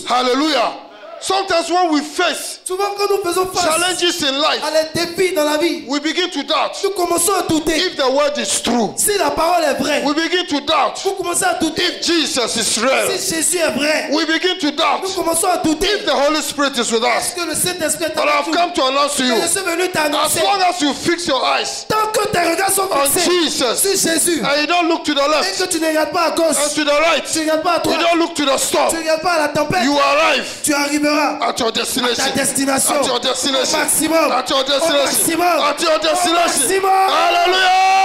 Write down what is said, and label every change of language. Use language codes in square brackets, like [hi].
[en] Hallelujah. Sometimes when we face [fr] Souvent quand nous faisons face [en] challenges in life, [fr] à les défis dans la vie, [en] we begin to doubt [fr] nous commençons à douter. [en] if the word is true. [fr] Si la parole est vraie, [en] We begin to doubt [fr] vous commencez à douter. [en] if Jesus is real. [fr] Si Jésus est vrai, [en] We begin to doubt [fr] nous commençons à douter. [en] if the Holy Spirit is with [fr] Est-ce [en] us. [fr] que le Saint-Esprit est [en] But [fr] avec [en] I've [fr] nous? [en] come to announce to you, [fr] Mais je suis venu [en] as [fr] t'annoncer. [en] long as you fix your eyes [fr] Tant que tes regards sont [en] on [fr] fixés [en] Jesus [fr] sur Jésus [en] and you don't look to the [fr] et [en] left [fr] que tu ne regardes pas à gauche, [en] and to the right, [fr] tu ne regardes pas à [en] you [fr] droite, [en] don't look to the storm, [fr] tu ne regardes pas à la tempête, [en] you arrive [fr] tu arriveras [en] at your [fr] à ta [en] destination. [fr] destination. [en] At your destination. [fr] Au maximum. [en] At your [fr] Au [en] destination. [fr] maximum. [en] At your [fr] Au [en] destination. [fr] maximum.